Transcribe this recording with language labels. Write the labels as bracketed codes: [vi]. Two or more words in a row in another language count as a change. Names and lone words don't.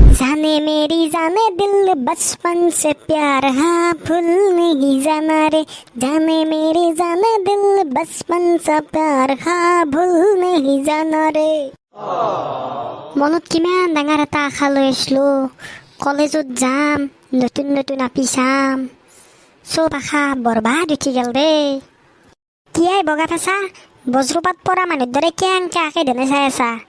[hi] जाने मेरी जाने दिल बचपन से प्यार हाँ भूल नहीं जाना रे जाने मेरी जाने दिल बचपन से प्यार हाँ भूल नहीं जाना रे [as] মনত কিমান ডাঙৰ এটা আশা লৈ আছিলোঁ কলেজত যাম নতুন নতুন আপি চাম চব আশা বৰবাদ উঠি গ'ল দেই কিয়াই বগা ফেঁচা বজ্ৰপাত পৰা মানুহৰ দৰে কেংকে আঁকে ধনে চাই আছা